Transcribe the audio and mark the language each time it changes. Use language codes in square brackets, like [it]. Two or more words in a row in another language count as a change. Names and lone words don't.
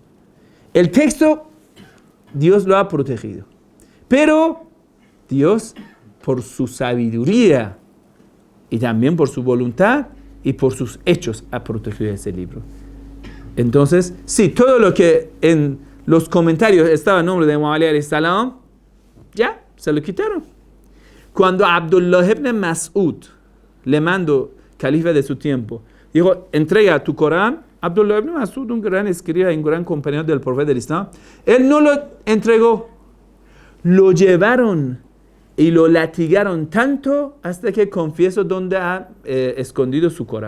[es] El texto, Dios lo ha protegido. Pero Dios, por su sabiduría y también por su voluntad y por sus hechos, ha protegido ese libro. Entonces, sí, todo lo que en los comentarios estaba el nombre de Imam Ali [ar] عليه السلام, [es] ya, se lo quitaron. Cuando Abdullah ibn Mas'ud, le mandó, califa de su tiempo, dijo, entrega tu Corán, Abdullah ibn Mas'ud, un gran escriba y un gran compañero del profeta del Islam, él no lo entregó. Lo llevaron y lo latigaron tanto hasta que confesó dónde ha escondido su Corán.